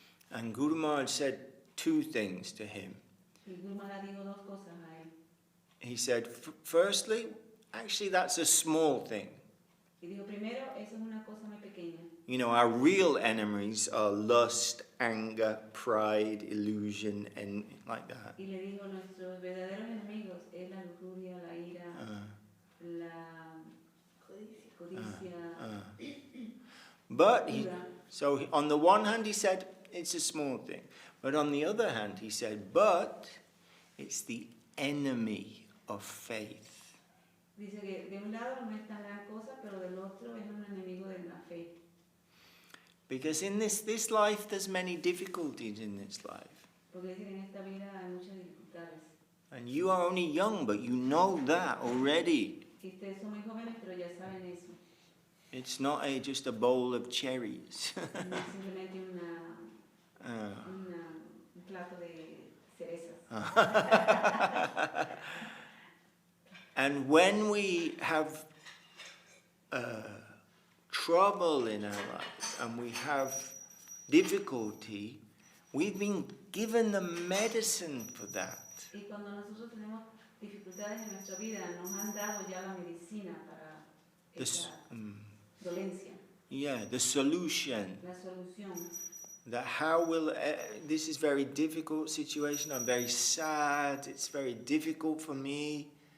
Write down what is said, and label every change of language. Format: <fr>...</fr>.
<en>And Guru Maharaj said two things to him.</en> <es>Y Guru Maharaj dijo dos cosas a él.</es> <en>He said, firstly, actually that's a small thing.</en> <es>Y dijo, primero, eso es una cosa muy pequeña.</es> <en>Our real enemies are lust, anger, pride, illusion, and like that.</en> <es>Y le dijo, nuestros verdaderos enemigos es la lujuria, la ira, la codicia,</es> <en>But so on the one hand he said it's a small thing, but on the other hand he said, but it's the enemy of faith.</en> <es>Dice que de un lado no es tan gran cosa, pero del otro es un enemigo de la fe.</es> <en>Because in this life there's many difficulties in this life.</en> <es>Porque dice que en esta vida hay muchas dificultades.</es> <en>And you are only young, but you know that already.</en> <es>Y ustedes son muy jóvenes, pero ya saben eso.</es> <en>It's not just a bowl of cherries.</en> <es>No es simplemente un plato de cerezas.</es> <en>And when we have trouble in our life and we have difficulty, we've been given the medicine for that.</en> <es>Y cuando nosotros tenemos dificultades en nuestra vida, nos han dado ya la medicina para esa dolencia.</es> <en>Yeah, the solution.</en> <es>La solución.</es> <en>That how will this is very difficult situation. I'm very sad. It's very difficult for me.</en>